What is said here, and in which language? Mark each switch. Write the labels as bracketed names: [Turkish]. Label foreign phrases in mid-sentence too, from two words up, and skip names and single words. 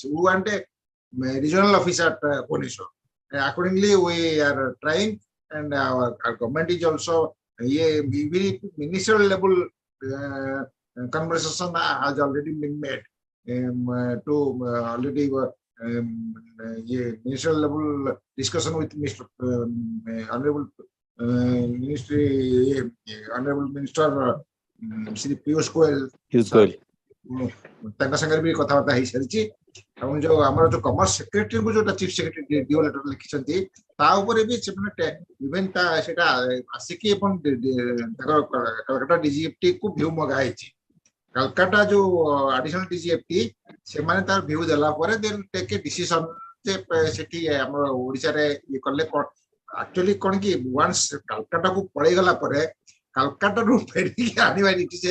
[English] We want a regional office at Bhubaneswar. Accordingly, we are trying, and our government is also ministerial level conversation has already been made to already ministerial level discussion with Mr. Honorable Honorable Minister Shri Piyush Goyal. [Odia] ତାଙ୍କ ସାଙ୍ଗରେ ବି କଥାବାର୍ତ୍ତା ହେଇସାରିଛି, ଏବଂ ଯୋଉ ଆମର ଯୋଉ [English] commerce secretary [Odia] କୁ ଯୋଉଟା [English] chief secretary DO letter [Odia] ଲିଖିଛନ୍ତି ତା ଉପରେ ବି ସେମାନେ ଇଭେନ୍ ତା ସେଟା ଆସିକି ଏବଂ ତାଙ୍କର କଲକାତା ଡିଜିଏଫଟି କୁ ଭ୍ୟୁ ମଗା ହେଇଛି କଲକାତା ଯୋଉ [English] additional DGFT [Odia] ସେମାନେ ତାର ଭ୍ୟୁ ଦେଲା ପରେ [English] then take a decision [Odia] ଯେ ସେଠି ଆମର ଓଡିଶାରେ ଇଏ କଲେ ଆକ୍ଚୁଆଲି କଣ କି ୱାନ୍ସ କାଲକାଟା କୁ ପଳେଇ ଗଲା ପରେ କାଲକାଟାରୁ ଫେରିକି ଆଣିବା ସେ